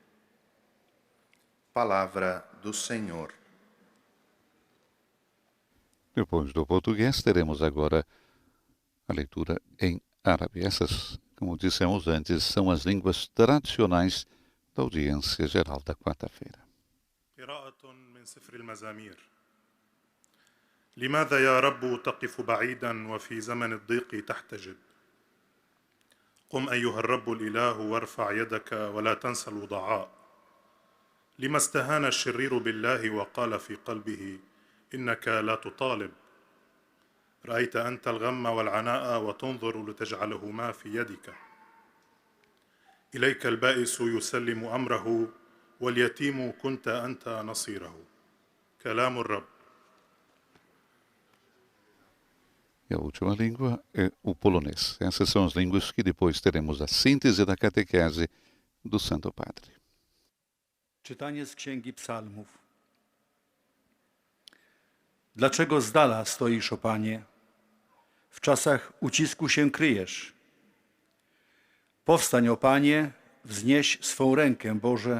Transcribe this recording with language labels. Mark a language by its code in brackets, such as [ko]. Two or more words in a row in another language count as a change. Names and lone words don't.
[pt] Palavra do Senhor. Depois do português, teremos agora a leitura em árabe. Essas, como dissemos antes, são as línguas tradicionais da audiência geral da quarta-feira. [ar] قراءة من سفر المزامير. لماذا يا رب تقف بعيدا وفي زمن الضيق تحتجب؟ قم أيها الرب الإله وارفع يدك ولا تنسى الوضعاء. لما استهان الشرير بالله وقال في قلبه إنك لا تطالب. رأيت أنت الغم والعناء وتنظر لتجعلهما في يدك. إليك البائس يسلم أمره واليتيم كنت أنت نصيره. كلام الرب. [pt] E a última língua é o polonês. Essas são as línguas que depois teremos a síntese da catequese do Santo Padre. [pl] Czytanie z Księgi Psalmów. Dlaczego z dala stoisz, o Panie? W czasach ucisku się kryjesz. Powstań, o Panie, wznieś swą rękę, Boże.